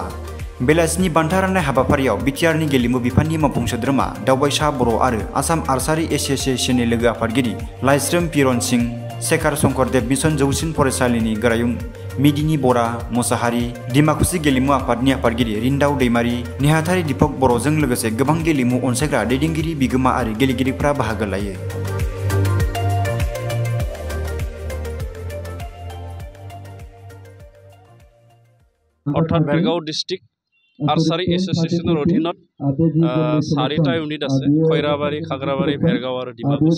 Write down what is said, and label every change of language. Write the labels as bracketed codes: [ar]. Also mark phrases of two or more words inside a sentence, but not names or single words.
[brx] बेलासिनि बान्था राननाय हाबाफारियाव बिटिआरनि गेलेमु बिफाननि मावफुं सोद्रोमा दावबायसा बर' आरो आसाम आर्सारि एसोसिएशननि लोगो आफादगिरि लाइस्रोम पिरन सिं, शेखर शंकरदेव मिशन जौसिन फरायसालिनि गोरायुं मिदिनि बरा मोसाहारि, डिमाकुसि गेलेमु आफादनि आफादगिरि रिन्दाव दैमारि, नेहाथारि दीपक बर'जों लोगोसे गोबां गेलेमु अनसायग्रा दैदेनगिरि बिगोमा आरो गेलेगिरिफ्रा बाहागो लायो। [as] অর্থাৎ ভেরগাঁও ডিস্ট্রিক্ট আর্চারি এসোসিয়েশনের অধীনত 4টা ইউনিট আছে, খৈৰাবাৰী, খাগৰাবাৰী, ভেৰগাঁও আৰু ডিমাকুসি।